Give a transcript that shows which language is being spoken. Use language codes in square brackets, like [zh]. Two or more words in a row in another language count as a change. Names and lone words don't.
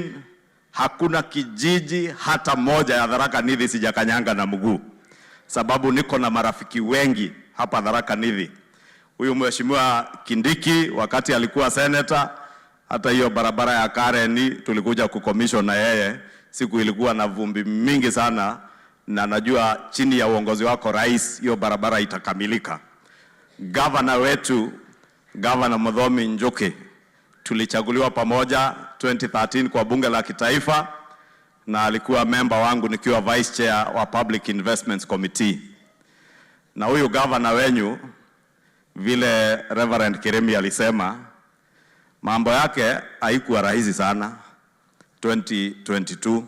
[sw] Hakuna kijiji hata moja ya Tharaka Nithi sijakanyanga na mguu, sababu niko na marafiki wengi hapa Tharaka Nithi. Huyu Mheshimiwa Kindiki wakati alikuwa senator, hata hiyo barabara ya Kareni tulikuja kukommission na yeye. Siku ilikuwa na vumbi mingi sana, na najua chini ya uongozi wako Rais hiyo barabara itakamilika. Governor wetu, Governor Muthomi Njuki, tulichaguliwa pamoja 2013 kwa bunge la kitaifa, na alikuwa member wangu nikiwa [en] vice chair [sw] wa Public Investments Committee. Na huyu governor wenyu, vile Reverend Kiremi alisema, mambo yake haikuwa rahisi sana 2022.